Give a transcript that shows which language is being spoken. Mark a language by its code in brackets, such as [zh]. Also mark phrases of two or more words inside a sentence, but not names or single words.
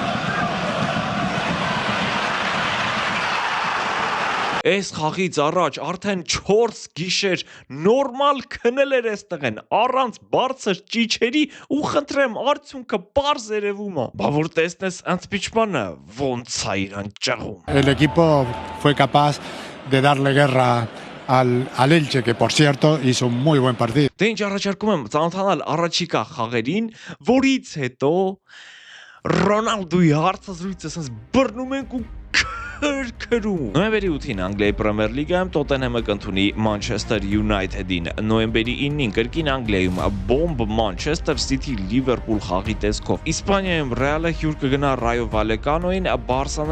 [hy] Այս խաղից առաջ արդեն 4 գիշեր նորմալ քնել էր այստեղեն, առանց բարձր ճիչերի ու խնդրեմ արդյունքը պարզ երևում է։ Բա որ տեսնես ընդպիճմանը ոնց է իրան ճաղում։ [es] El equipo fue capaz de darle guerra al Elche, que por cierto hizo un muy buen partido. [hy] Դե ինչ առաջարկում եմ ծանոթանալ առաջիկա խաղերին, որից հետո Ռոնալդոյի հարցազրույցը ասես բռնում ենք ու քրքրում։ Նոյեմբերի 8-ին Անգլիայի Պրեմիեր լիգայում Տոտենհեմը կընդունի Մանչեսթեր Յունայթեդին։ Նոյեմբերի 9-ին կրկին Անգլիայում բոմբ Մանչեսթեր Սիթի Լիվերպուլ խաղի տեսքով։ Իսպանիայում Ռեալը հյուր կգնա Ռայո Վալեկանոին, Բարսան